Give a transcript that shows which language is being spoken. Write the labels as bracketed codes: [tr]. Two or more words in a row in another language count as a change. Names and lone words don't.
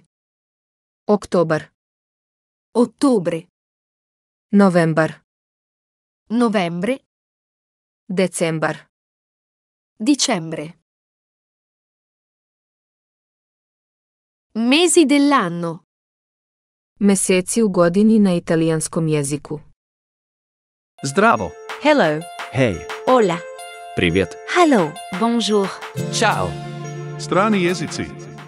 [sr] Oktobar, [it] Ottobre. [sr] Novembar, [it] Novembre. [sr] Decembar. [it] Dicembre. Mesi dell'anno. [sr] Meseci u godini na italijanskom jeziku. Zdravo. [en] Hello. [sv] Hej. [es] Hola. [ru] Привет. [en] Hello. Bonjour. [sr] Ćao. Strani jezici.